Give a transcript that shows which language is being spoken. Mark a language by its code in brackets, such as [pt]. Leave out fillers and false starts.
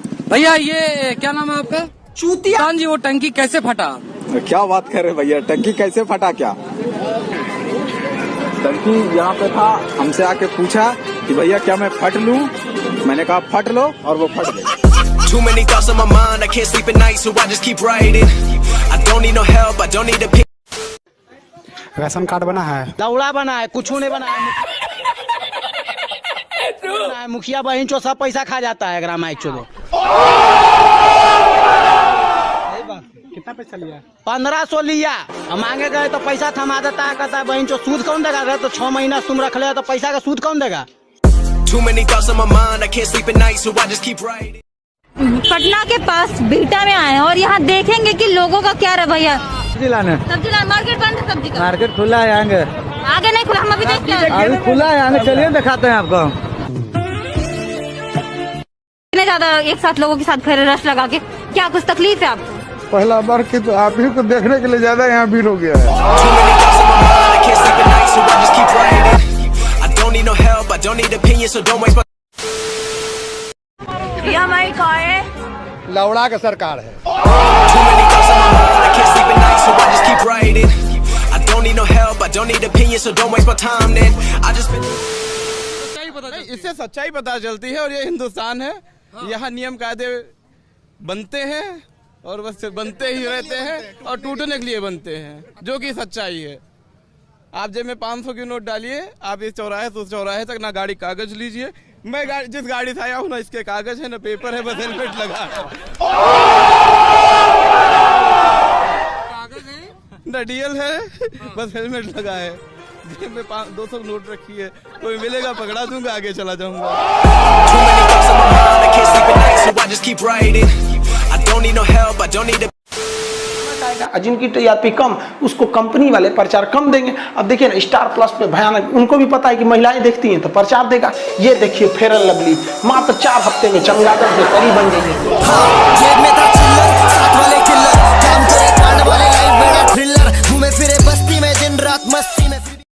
[hi] भैया ये क्या नाम है आपका? चूतिया जी, वो टंकी कैसे फटा? क्या बात कर रहे भैया, टंकी कैसे फटा? क्या टंकी यहाँ पे था, हमसे आके पूछा कि भैया क्या मैं फट लूं? मैंने कहा फट लो, और वो फट गई। [en] Too many thoughts on my mind, I can't sleep at night, so I just keep writing. I don't need no help, I don't need a pick. [hi] Ration card बना है, लौड़ा बना है, कुछ नहीं बना है। मुखिया बहन चो सब पैसा खा जाता है ग्रामाइक चो। कितना पैसा लिया? 1500 लिया। हम मांगे गए तो पैसा थमा देता है, कहता है बहन चो सूद कौन देगा? रहे तो 6 महीना तुम रख ले तो पैसा का सूद कौन देगा? [en] Too many thoughts on my mind, I can't sleep at night, so I just keep writing. [hi] Patna के पास बिहटा में आए हैं और यहाँ देखेंगे कि लोगों का क्या रवैया। सब्जी लाने मार्केट बंद है, सब्जी का मार्केट खुला है, आएंगे। आगे नहीं खुला, हम अभी देखते हैं। अभी खुला है, आगे चलिए दिखाते हैं आपको। इतने ज्यादा एक साथ लोगों के साथ खड़े रश लगा के, क्या कुछ तकलीफ है आपको? पहला बार की तो आप ही को देखने के लिए ज्यादा यहाँ भीड़ हो गया है। [en] Too many thoughts on my mind, I can't sleep at night, so I just keep writing. I don't need no help, I don't need opinions, so don't waste my. [hi] ये हमारी कार है, लौड़ा का सरकार है। [en] Too many thoughts on my mind, I can't sleep at night, so I just keep writing. I don't need no help, I don't need opinions, so don't waste my time. Then I just. [hi] इससे सच्चाई पता चलती है, और ये हिंदुस्तान है। यहाँ नियम कायदे बनते हैं और बस बनते ही रहते हैं और टूटने के लिए बनते हैं, जो कि सच्चाई है। आप जेब में 500 की नोट डालिए, आप इस चौराहे से उस चौराहे तक, ना गाड़ी कागज लीजिए। मैं जिस गाड़ी से आया हूँ ना इसके कागज है ना पेपर है, बस हेलमेट लगा है ना डीएल है, बस हेलमेट लगा है। जेब में 200 नोट रखी है, कोई मिलेगा पकड़ा दूंगा, आगे चला जाऊंगा। [en] Too many thoughts on my mind, I can't sleep at night, so I just keep writing. I don't need no help, I don't need a. [hi] जिनकी टीआरपी कम, उसको कंपनी वाले प्रचार कम देंगे। अब देखिए ना, स्टार प्लस पे भयानक, उनको भी पता है कि महिलाएं देखती हैं तो प्रचार देगा। ये देखिए फेयर एंड लवली मात्र 4 हफ्ते में चमगादड़ के करीब बन गई है। जेब में था चिल्लर, साथ वाले किल्लर, काम करे कांड वाले लाइफ बड़ा थ्रिलर, घूमे फिरे बस्ती में दिन रात मस्ती में।